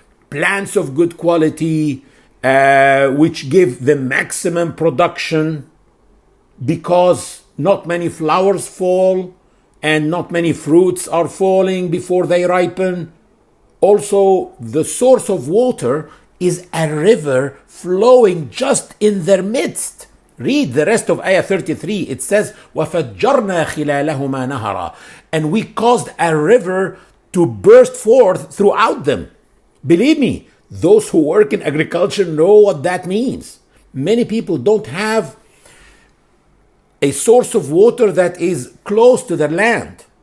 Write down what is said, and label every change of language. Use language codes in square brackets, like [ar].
[en] Plants of good quality, which give the maximum production, because not many flowers fall and not many fruits are falling before they ripen. Also, the source of water is a river flowing just in their midst. Read the rest of ayah 33. It says, [ar] وَفَجَّرْنَا خِلَالَهُمَا نَهَرًا. [en] And we caused a river to burst forth throughout them. Believe me, those who work in agriculture know what that means. Many people don't have a source of water that is close to their land.